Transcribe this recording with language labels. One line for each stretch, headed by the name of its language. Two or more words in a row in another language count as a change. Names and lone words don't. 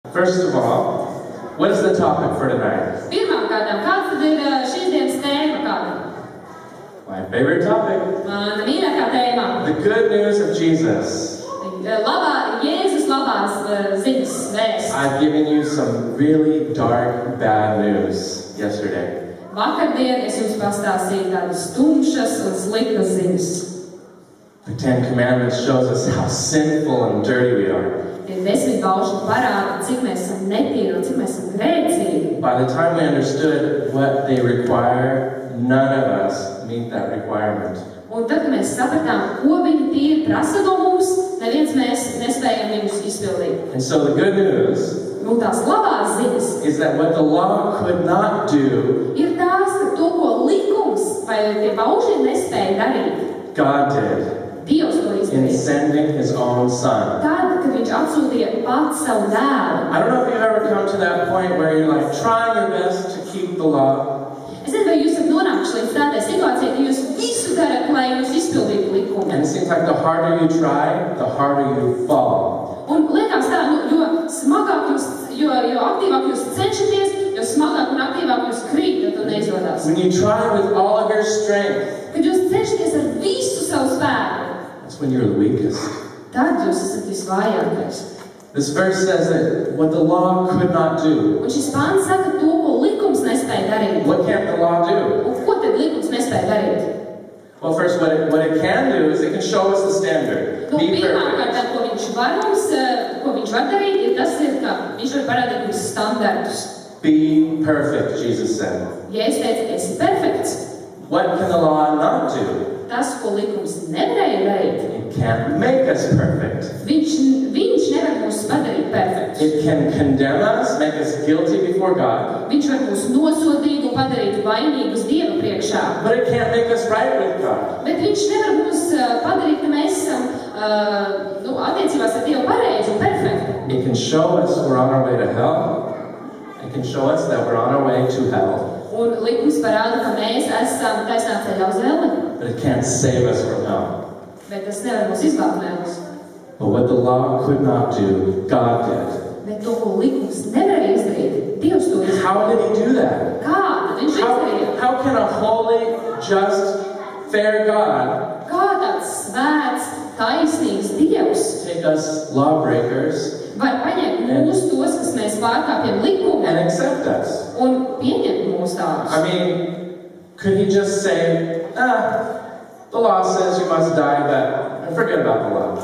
English: First of all, what is the topic for tonight?
Latvian: Pirmkārt, kāds tad ir šīs dienas tēma kāda?
English: My favorite topic.
Latvian: Mana mīļākā tēma.
English: The good news of Jesus.
Latvian: Jēzus labās ziņas vēsts.
English: I've given you some really dark, bad news yesterday.
Latvian: Vakardien es jums pastāstīju tādas tumšas un sliktas ziņas.
English: The Ten Commandments shows us how sinful and dirty we are.
Latvian: Tie 10 baušļi parāda, cik mēs esam netīri un cik mēs esam grēcīgi.
English: By the time we understood what they require, none of us meet that requirement.
Latvian: Un tad, kad mēs sapratām, ko viņi tīri prasa no mums, neviens mēs nespējam viņus izpildīt.
English: And so the good news
Latvian: Tās labās ziņas
English: is that what the law could not do,
Latvian: ir tās, ka to, ko likums vai tie baušļi nespēja darīt,
English: God did
Latvian: Dievs to
English: in
Latvian: izdarīja.
English: sending His own Son.
Latvian: Tad, kad viņš atsūtīja pats savu dēlu.
English: I don't know if you've ever come to that point where you're like trying your best to keep the law.
Latvian: Es nezinu, vai jūs esat nonākuši līdz tādai situācijai, ka jūs visu darat, lai jūs izpildītu likumu.
English: And it seems like the harder you try, the harder you fall.
Latvian: Un liekas tā, jo smagāk jūs, jo aktīvāk jūs cenšaties, jo smagāk un aktīvāk jūs krītat un neizdodas.
English: When you try with all of your strength,
Latvian: Kad jūs cenšaties ar visu savu spēku,
English: that's when you're the weakest.
Latvian: tad jūs esat visvājākais.
English: This verse says that what the law could not do.
Latvian: Un šis pāns saka to, ko likums nespēja darīt.
English: What can't the law do?
Latvian: Un ko tad likums nespēja darīt?
English: Well, first, what it can do is it can show us the standard. Be
Latvian: Pirmkārt,
English: perfect.
Latvian: ko viņš var mums, ko viņš var darīt, ir tas, ka viņš var parādīt mums standartus.
English: Be perfect, Jesus said.
Latvian: Ja es teicu, esi perfekts,
English: What can the law not do?
Latvian: tas, ko likums nevarēja darīt,
English: It can't make us perfect.
Latvian: viņš nevar mūs padarīt perfektus.
English: It can condemn us, make us guilty before God,
Latvian: Viņš var mūs nosodīt un padarīt vainīgus Dieva priekšā.
English: but it can't make us right with God.
Latvian: Bet viņš nevar mūs padarīt, ka mēs esam attiecībās ar Dievu pareizi un perfekti.
English: It can show us we're on our way to hell. It can show us that we're on our way to hell,
Latvian: Un likums parāda, ka mēs esam taisnā ceļā uz elli,
English: but it can't save us from hell.
Latvian: bet tas nevar mūs izglābt no ellas.
English: But what the law could not do, God did.
Latvian: Bet to, ko likums nevarēja izdarīt, Dievs to izdarīja.
English: How did He do that?
Latvian: Kā tad viņš izdarīja?
English: How can a holy, just, fair God
Latvian: Kā tāds svēts, taisnīgs Dievs
English: take us lawbreakers
Latvian: var paņemt mūs tos, kas mēs pārkāpjam likumu,
English: and accept us?
Latvian: un pieņemt mūs tādus?
English: I mean, could He just say, the law says you must die, but forget about the law?